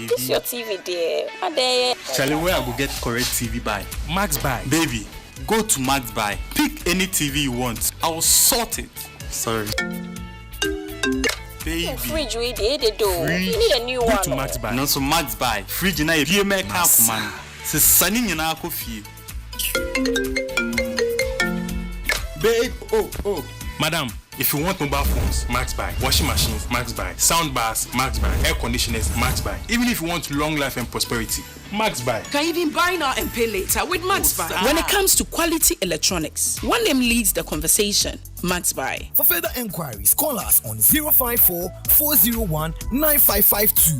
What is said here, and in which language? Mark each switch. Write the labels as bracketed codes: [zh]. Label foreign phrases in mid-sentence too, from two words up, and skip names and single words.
[en] This your TV, dear. Charlie, where I will get correct TV by? Max Buy. Baby, go to Max Buy. Pick any TV you want. I will sort it. Sorry. Baby. Fridge we did the door. You need a new one. Go to Max Buy. No, so Max Buy. Fridge na ye make up man. [ak] Se sani nyina akofie. [en] Babe, oh. Madam, If you want mobile phones, Max Buy. Washing machines, Max Buy. Sound bars, Max Buy. Air conditioners, Max Buy. Even if you want long life and prosperity, Max Buy. Can even buy now and pay later with Max Buy. When it comes to quality electronics, one name leads the conversation. Max Buy. For further enquiries, call us on 054-401-9552.